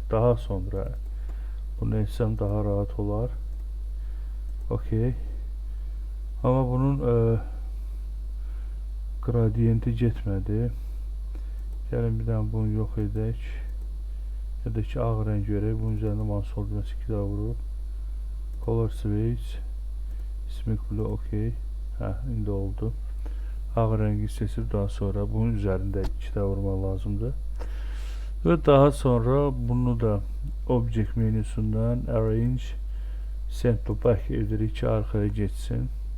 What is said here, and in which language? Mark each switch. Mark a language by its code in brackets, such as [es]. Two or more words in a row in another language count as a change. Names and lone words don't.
[az] Daha sonra bunu etsəm daha rahat olar. OK. Amma bunun qradiyenti getmədi. Gəlin bir dənə bunu yox edək. Ya da ki, ağ rəng verək. Bunun üzərində sol düyməsi 2 daha vurub. [en] Color switch. Smooth blue, [az] okey. Hə, indi oldu. Ağ rəngi seçib daha sonra bunun üzərində 2 daha vurmaq lazımdır. Və daha sonra bunu da Object menüsündən [en] Arrange Send to Back [az] edirik ki, arxaya geçsin.